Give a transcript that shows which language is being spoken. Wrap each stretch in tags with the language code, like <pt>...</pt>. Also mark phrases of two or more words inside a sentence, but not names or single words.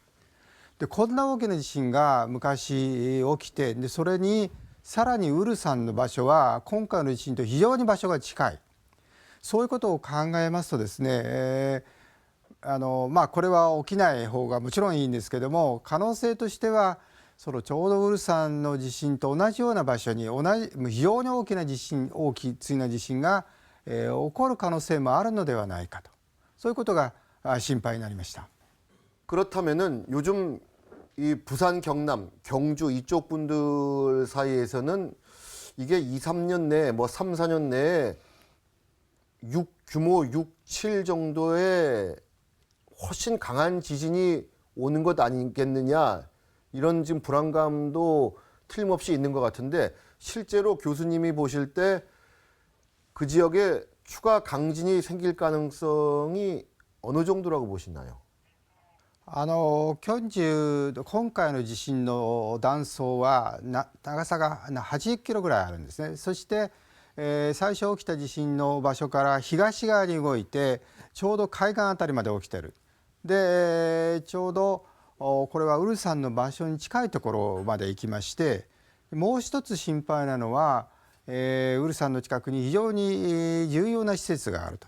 <ja>でこんな大きな地震が昔起きて、でそれにさらにウルサンの場所は今回の地震と非常に場所が近い、そういうことを考えますとですね、これは起きない方がもちろんいいんですけども、可能性としてはそのちょうどウルサンの地震と同じような場所に非常に大きな地震、大きな地震が、起こる可能性もあるのではないかと、そういうことが心配になりました。</ja> <ko>그렇다면은 요즘 이 부산, 경남, 경주 이쪽 분들 사이에서는 이게 2, 3년 내에 3, 4년 내에 규모 6, 7 정도의 훨씬 강한 지진이 오는 것 아니겠느냐, 이런 지금 불안감도 틀림없이 있는 것 같은데, 실제로 교수님이 보실 때 그 지역에 추가 강진이 생길 가능성이 어느 정도라고 보시나요?</ko> <ja>今回の地震の断層は長さが80キロぐらいあるんですね。そして、最初起きた地震の場所から東側に動いてちょうど海岸あたりまで起きてる。でちょうどこれはウルサンの場所に近いところまで行きまして、もう一つ心配なのは、ウルサンの近くに非常に重要な施設があると。</ja>